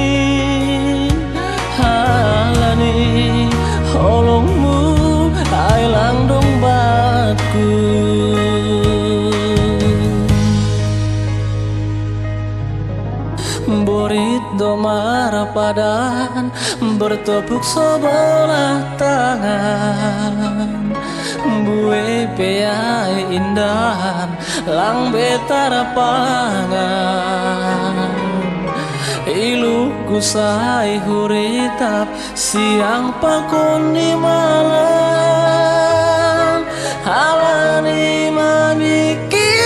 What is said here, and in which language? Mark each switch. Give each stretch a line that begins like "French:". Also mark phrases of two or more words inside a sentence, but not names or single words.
Batak Simalungun: halani holongmu ai langdong batku borit domara padan
Indonesian: bertepuk sebelah tangan
Batak Simalungun: bue peai indahan lang betara pangan ilu kusai huritap siang pakon di malam halani maniki